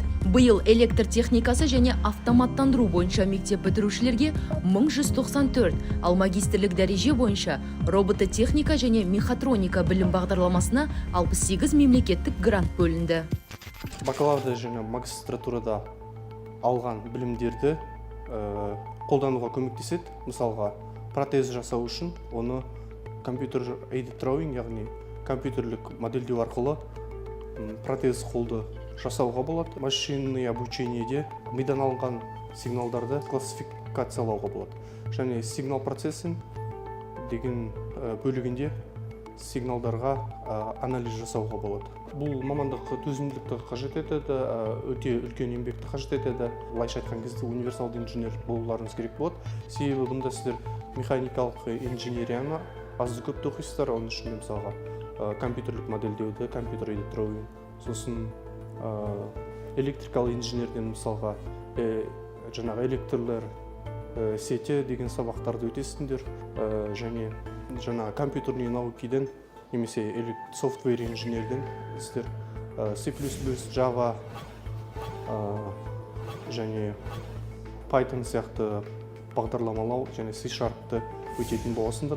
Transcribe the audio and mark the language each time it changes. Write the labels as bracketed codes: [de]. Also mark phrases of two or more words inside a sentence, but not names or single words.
[kk] Быйыл электр техникасы және автоматтандыру бойынша мектеп бітірушілерге 1194, ал магистрлік дәреже бойынша робототехника және мехатроника білім бағдарламасына 68 мемлекеттік грант бөлінді. Бакалаврда және магистратурада алған білімдерді қолдануға көмектеседі. Мысалға, протез жасау үшін оны компьютер [en] aided drawing, [kk] яғни компьютерлік модельдеу арқылы протез қолды жасауға болады. [ru] Машинный обучениеде [kk] мидан алынған сигналдарды классификациялауға болады. Және [en] signal processing [kk] деген бөлігінде сигналдарға анализ жасауға болады. Бұл мамандық төзімділікті қажет етеді, өте үлкен еңбекті қажет етеді. Былайша айтқан кезде универсалды инженер болуларыңыз керек болады. Себебі бұнда сіздер механикалық инженерияны азды-көпті оқисыздар. Оның ішінде мысалға компьютерлік модельдеуді, компьютер [en] aided drawing, [kk] сосын [en] electrical engineer [kk] мысалға жаңағы электрлер сети деген сабақтарды өтесіңдер, және жаңағы [ru] компьютерный наукиден [kk] немесе [en] software engineer [kk] сіздер C++, Java және Python сияқты бағдарламалау және C# өтетін боласыңдар.